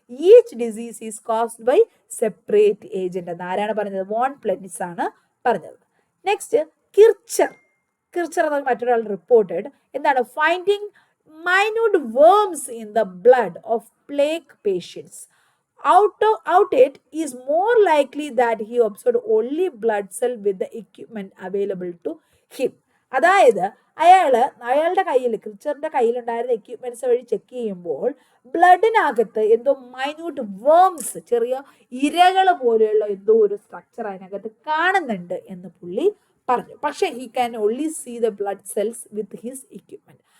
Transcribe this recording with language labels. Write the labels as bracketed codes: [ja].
[en] each disease is caused by separate agent [ml] എന്ന് ആരാണ് പറഞ്ഞത്? വോൺ പ്ലെനിസ് ആണ് പറഞ്ഞത്. നെക്സ്റ്റ് കിർച്ചർ എന്ന മറ്റൊരാൾ റിപ്പോർട്ടഡ് എന്താണ്? [en] Finding minute worms in the blood of plague patients. Out it is more likely that he observed only blood cell with the equipment available to him. [ml] അതായത് അയാളുടെ ക്രിച്ചറിന്റെ കയ്യിലുണ്ടായിരുന്ന എക്യുപ്മെന്റ്സ് വഴി ചെക്ക് ചെയ്യുമ്പോൾ ബ്ലഡിനകത്ത് എന്തോ മൈന്യൂട്ട് വേംസ്, ചെറിയ ഇരകൾ പോലെയുള്ള എന്തോ ഒരു സ്ട്രക്ചർ അതിനകത്ത് കാണുന്നുണ്ട് എന്ന് പുള്ളി പറഞ്ഞു. പക്ഷെ [en] He can only see the blood cells with his equipment.